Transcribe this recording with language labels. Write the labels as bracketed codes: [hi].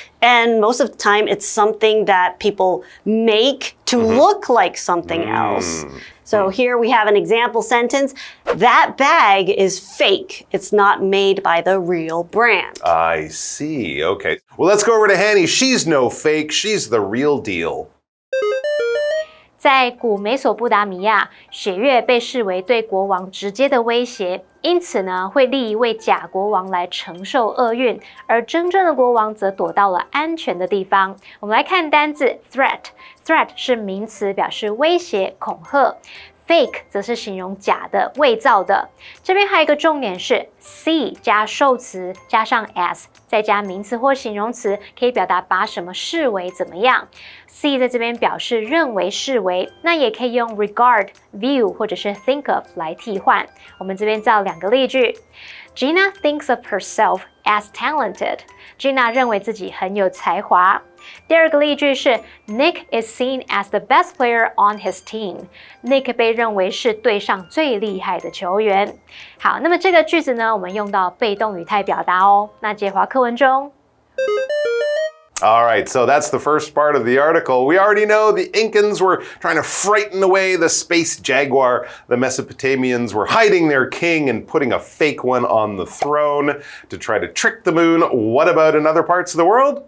[en] And most of the time, it's something that people make to look like something else. So here we have an example sentence. That bag is fake. It's not made by the real brand. I see. Okay. Well, let's go over to Hanny. She's no fake. She's the real deal. [zh] 在古美索不达米亚，血月被视为对国王直接的威胁，因此呢，会立一位假国王来承受厄运，而真正的国王则躲到了安全的地方。我们来看单字 threat。threat 是名词，表示威胁、恐吓。 fake 则是形容假的、伪造的。这边还有一个重点是 see 加受词加上 as 再加名词或形容词，可以表达把什么视为怎么样。 see 在这边表示认为、视为，那也可以用 regard、view 或者是 think of 来替换。我们这边造2个例句。 [en] Gina thinks of herself as talented. [zh] Gina 认为自己很有才华。第2个例句是 [en] Nick is seen as the best player on his team. [zh] Nick 被认为是队上最厉害的球员。好，那么这个句子呢，我们用到被动语态表达哦。那接滑课文中。 [en] All right, so that's the first part of the article. We already know the Incans were trying to frighten away the space jaguar. The Mesopotamians were hiding their king and putting a fake one on the throne to try to trick the moon. What about in other parts of the world?